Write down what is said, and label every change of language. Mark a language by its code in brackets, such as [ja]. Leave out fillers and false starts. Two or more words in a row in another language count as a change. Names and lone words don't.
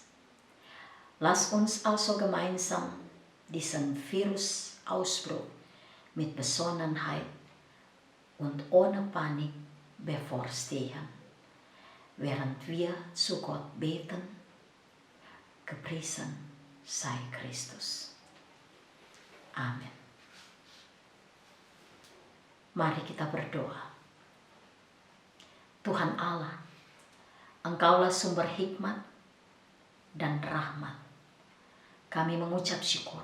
[de] Lass uns also gemeinsam diesen Virusausbruch mit Besonnenheit und ohne Panik bevorstehen, während wir zu Gott beten. Gepriesen sei Christus. [id] Amin. Mari kita berdoa. Tuhan Allah, Engkaulah sumber hikmat dan rahmat. Kami mengucap syukur.